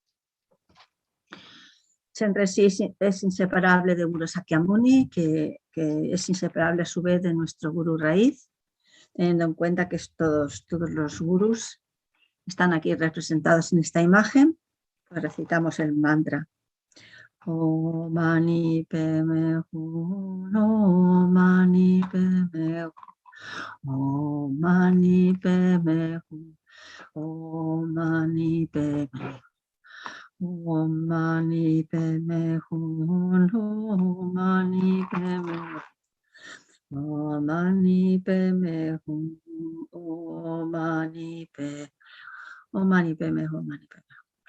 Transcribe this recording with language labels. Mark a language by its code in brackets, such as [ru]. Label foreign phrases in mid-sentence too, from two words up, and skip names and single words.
[es] Chenrezig es inseparable de Guru Sakyamuni, que es inseparable a su vez de nuestro Guru Raíz, teniendo en cuenta que todos los gurús están aquí representados en esta imagen. Pues recitamos el mantra. [sa] Om Mani Padme Hum, Om Mani Padme Hum, Om Mani Padme Hum, Om Mani Padme Hum, Om Mani Padme Hum, Om Mani Padme Hum, Om Mani Padme Hum, Om Mani Padme Hum, Om Mani Padme Hum, Om Mani Padme Hum.